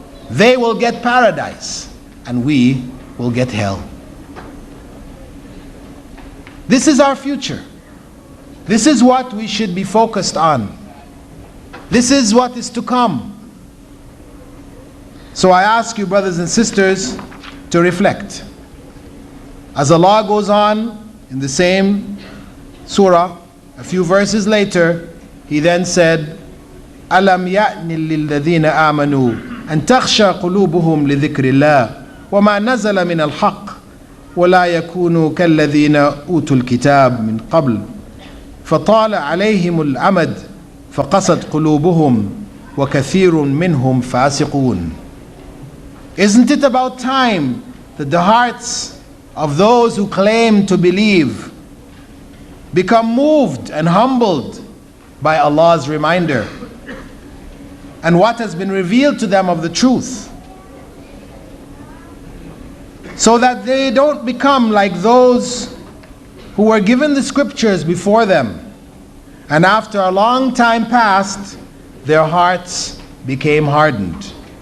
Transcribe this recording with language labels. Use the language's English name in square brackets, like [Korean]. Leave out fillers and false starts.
[English] They will get paradise, and we will get hell. This is our future. This is what we should be focused on. This is what is to come. So I ask you, brothers and sisters, to reflect. As Allah goes on in the same surah, a few verses later, He then said, [Arabic] أَلَمْ يَأْنِ لِلَّذِينَ آمَنُوا أَن تَخْشَى قُلُوبُهُمْ لِذِكْرِ اللَّهِ وَمَا نَزَلَ مِنَ الْحَقِّ وَلَا يَكُونُوا كَالَّذِينَ أُوتُوا الْكِتَابَ مِنْ قَبْلُ فطال عليهم الأمد فقست قلوبهم وكثير منهم فاسقون. [English] Isn't it about time that the hearts of those who claim to believe become moved and humbled by Allah's reminder and what has been revealed to them of the truth, so that they don't become like those who were given the scriptures before them, and after a long time passed, their hearts became hardened.